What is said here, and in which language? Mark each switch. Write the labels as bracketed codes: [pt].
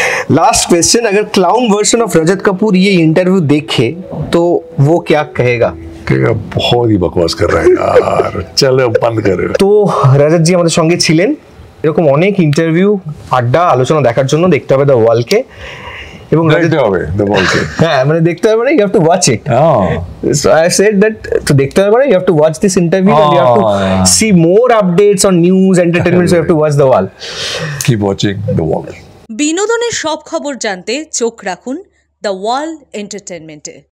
[hi] Last question, अगर clown version of रजत कपूर ये interview देखे तो वो क्या कहेगा? कहेगा बहुत ही बकवास कर रहा है यार, चलो बंद करो. तो [bn] रजत जी আমাদের সঙ্গে ছিলেন. এরকম অনেক ইন্টারভিউ, আড্ডা, আলোচনা দেখার জন্য দেখতে হবে দ্য ওয়ালকে। এবং দেখতে হবে দ্য ওয়ালকে। হ্যাঁ, মানে দেখতে হবে, [en] You have to watch it. So I said that to [bn] দেখতে হবে, [en] you have to watch this interview and you have to see more updates on news, entertainment, so you have to watch the wall. Keep watching the wall. [bn] বিনোদনের সব খবর জানতে চোখ রাখুন the ওয়াল এন্টারটেনমেন্টে।